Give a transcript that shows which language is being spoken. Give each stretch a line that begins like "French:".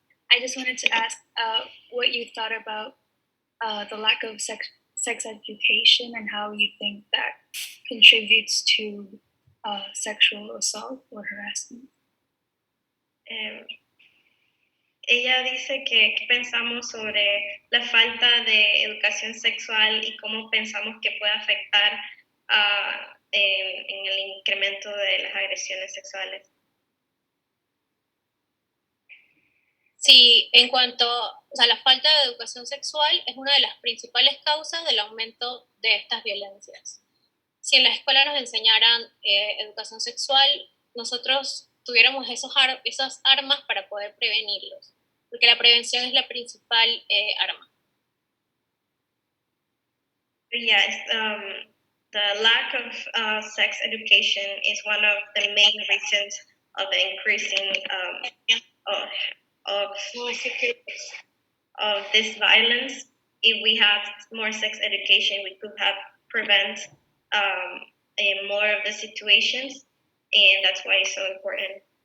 English: I just wanted to ask what you thought about the lack of sex education and how you think that contributes to sexual assault or harassment.
Spanish: Ella dice que pensamos sobre la falta de educación sexual y cómo pensamos que puede afectar en el incremento de las agresiones sexuales. Sí, en cuanto a la falta de educación sexual, es una de las principales causas del aumento de estas violencias. Si en la escuela nos enseñaran educación sexual, nosotros tuviéramos esas armas para poder prevenirlos, porque la prevención es la principal arma.
English: Yes, the lack of sex education is one of the main reasons of the increasing of of
Spanish: No, es que
English: of this violence. If we had more sex education, we could have prevent more of the situations, and that's why it's so important.